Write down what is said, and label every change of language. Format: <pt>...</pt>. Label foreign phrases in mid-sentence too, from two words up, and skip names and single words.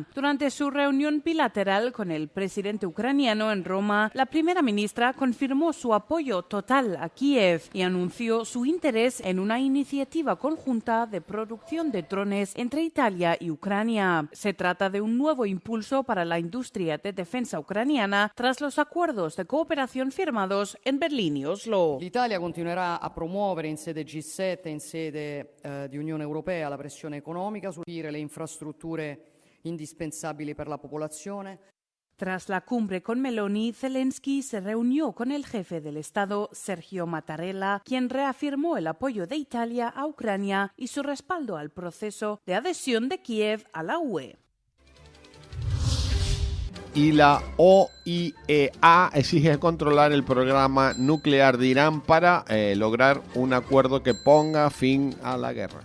<es>Durante su reunión bilateral con el presidente ucraniano en Roma, la primera ministra confirmó su apoyo total a Kiev y anunció su interés en una iniciativa conjunta de producción de drones entre Italia y Ucrania. Se trata de un nuevo impulso para la industria de defensa ucraniana tras los acuerdos de cooperación firmados en Berlín y Oslo.</es> <it>L'Italia continuerà a promuovere in sede G7 e in sede di Unione Europea la pressione economica su le infrastrutture indispensabili per la popolazione.</it> <es>Tras la cumbre con Meloni, Zelensky se reunió con el jefe del Estado, Sergio Mattarella, quien reafirmó el apoyo de Italia a Ucrania y su respaldo al proceso de adhesión de Kiev a la UE. Y la OIEA exige controlar el programa nuclear de Irán para lograr un acuerdo que ponga fin a la guerra.</es>